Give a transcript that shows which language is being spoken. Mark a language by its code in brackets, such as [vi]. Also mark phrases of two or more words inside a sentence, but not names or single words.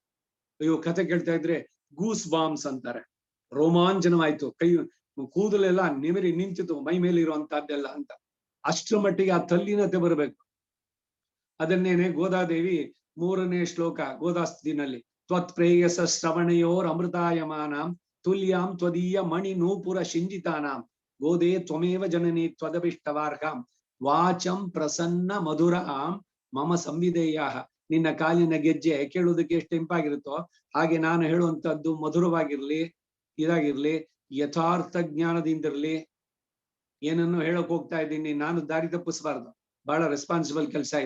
[kn] ಅಯ್ಯೋ ಕಥೆ ಕೇಳ್ತಾ ಇದ್ರೆ [en] goose bumps [kn] ಅಂತಾರೆ, ರೋಮಾಂಚನವಾಯ್ತು, ಕೈ ಕೂದಲೆಲ್ಲ ನಿಮಿರಿ ನಿಂತಿತು ಮೈ ಮೇಲೆ ಇರುವಂತಹದ್ದೆಲ್ಲ ಅಂತ. ಅಷ್ಟರ ಮಟ್ಟಿಗೆ ಆ ತಲ್ಲೀನತೆ ಬರಬೇಕು. ಅದನ್ನೇನೆ ಗೋದಾದೇವಿ 3ನೇ ಶ್ಲೋಕ ಗೋದಾಸ್ತಿನಲ್ಲಿ [sa] ತ್ವತ್ಪ್ರೇಯಸ ಶ್ರವಣಯೋರ್ ಅಮೃತಾಯಮಾನಾಂ ತುಲ್ಯಾಂ ತ್ವದೀಯ ಮಣಿ ನೂಪುರ ಶಿಂಜಿತಾನಾಂ ಗೋದೇ ತ್ವಮೇವ ಜನನಿ ತ್ವದಭಿಷ್ಟವಾರ್ಹಾಂ ವಾಚಂ ಪ್ರಸನ್ನ ಮಧುರ ಆಂ ಮಮ ಸಂವಿಧೇಯ. [kn] ನಿನ್ನ ಕಾಲಿನ ಗೆಜ್ಜೆ ಕೇಳುವುದಕ್ಕೆ ಎಷ್ಟು ಇಂಪಾಗಿರುತ್ತೋ ಹಾಗೆ ನಾನು ಹೇಳುವಂತದ್ದು ಮಧುರವಾಗಿರ್ಲಿ, ಇದಾಗಿರ್ಲಿ, ಯಥಾರ್ಥ ಜ್ಞಾನದಿಂದಿರ್ಲಿ. ಏನನ್ನು ಹೇಳಕ್ ಹೋಗ್ತಾ ಇದ್ದೀನಿ, ನಾನು ದಾರಿ ತಪ್ಪಿಸಬಾರ್ದು, ಬಹಳ ರೆಸ್ಪಾನ್ಸಿಬಲ್ ಕೆಲಸ ಇದೆ.